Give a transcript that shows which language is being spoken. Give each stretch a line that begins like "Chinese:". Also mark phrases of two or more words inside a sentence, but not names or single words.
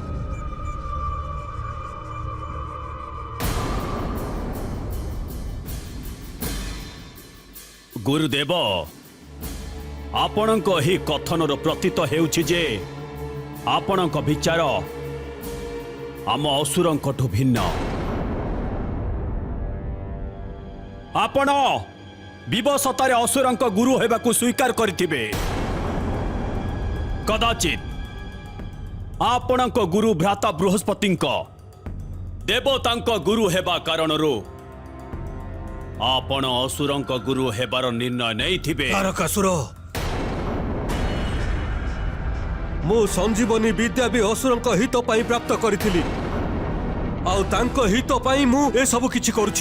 Odia: ଗୁରୁଦେବ, ଆପଣଙ୍କ ଏହି କଥନରୁ ପ୍ରତୀତ ହେଉଛି ଯେ ଆପଣଙ୍କ ବିଚାର ଆମ ଅସୁରଙ୍କଠୁ ଭିନ୍ନ। ଆପଣ ବିବଶତାରେ ଅସୁରଙ୍କ ଗୁରୁ ହେବାକୁ ସ୍ୱୀକାର କରିଥିବେ। କଦାଚିତ ଆପଣଙ୍କ ଗୁରୁ ଭ୍ରାତା ବୃହସ୍ପତିଙ୍କ ଦେବତାଙ୍କ ଗୁରୁ ହେବା କାରଣରୁ ଆପଣ ଅସୁରଙ୍କ ଗୁରୁ ହେବାର ନିର୍ଣ୍ଣୟ ନାହିଁ ଥିବେ। ତାରକାସୁର, ମୁଁ ସଞ୍ଜୀବନୀ ବିଦ୍ୟା ବି ଅସୁରଙ୍କ ହିତ ପାଇଁ ପ୍ରାପ୍ତ କରିଥିଲି, ଆଉ ତାଙ୍କ ହିତ ପାଇଁ ମୁଁ ଏ ସବୁ କିଛି କରୁଛି।